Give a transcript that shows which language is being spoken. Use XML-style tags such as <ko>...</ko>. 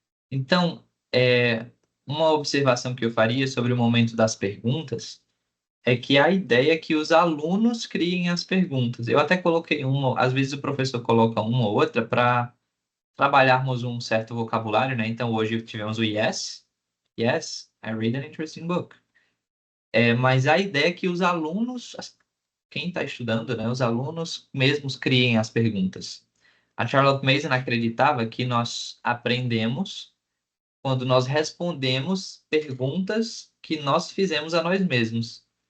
<pt>Então, uma observação que eu faria sobre o momento das perguntas é que a ideia é que os alunos criem as perguntas. Eu até coloquei uma, às vezes o professor coloca uma ou outra para trabalharmos um certo vocabulário, né? Então, hoje tivemos o yes.</pt> <en>Yes, I read an interesting book.</en> <pt>Mas a ideia é que os alunos, quem está estudando, né? Os alunos mesmos criem as perguntas. A Charlotte Mason acreditava que nós aprendemos quando nós respondemos perguntas que nós fizemos a nós mesmos.</pt>